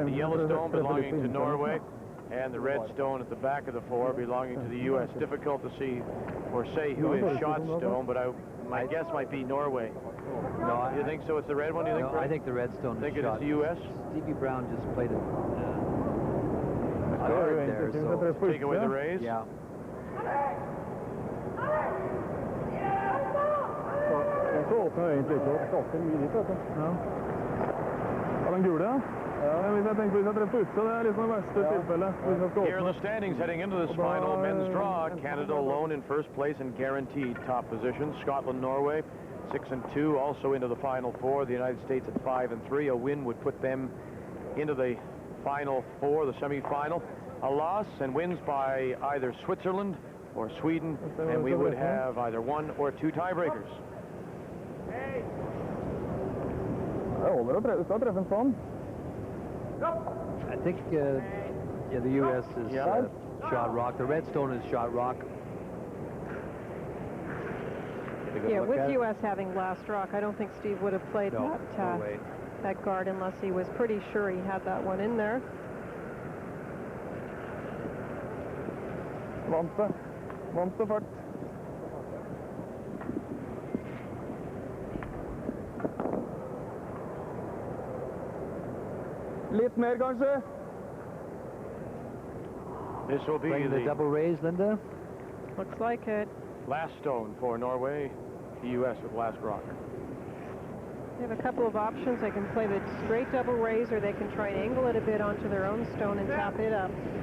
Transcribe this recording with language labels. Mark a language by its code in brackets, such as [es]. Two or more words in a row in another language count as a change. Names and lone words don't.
[en] The yellow stone belonging to Norway, and the red stone at the back of the 4 belonging to the U.S. Difficult to see or say who is shot stone, but my guess might be Norway. No, You think so? It's the red one? Do you think? No, I think the red stone Think is it shot. is the U.S.? Stevie Brown just played a guard there, so Take away the raise? yeah. [no] Så åpner egentlig ikke opp ganske mye dit, vet du. Ja. Ja, den gule, ja. Ja, hvis jeg tenker hvis jeg treffer på utsida, det er liksom det verste tilfellet. Hvis jeg skal [en] Here in the standings heading into this final men's draw, Canada alone in first place and guaranteed top position. Scotland, Norway, 6-2, also into the final 4. The United States at 5-3. A win would put them into the final 4, the semi-final. A loss and wins by either Switzerland or Sweden, and we would have either 1 or 2 tiebreakers. [no] Det holder å treffe en sånn. [en] I think yeah, the U.S. is shot rock. The red stone is shot rock. Yeah, with U.S. having last rock, I don't think Steve would have played No way. that guard unless he was pretty sure he had that one in there. [no] Vant det fart. Litt mer, kanskje? [en] This will be Playing the double raise, Linda? Looks like it. last stone for Norway, the U.S. with last rock. They have a couple of options. They can play the straight double raise, or they can try and angle it a bit onto their own stone and tap it up.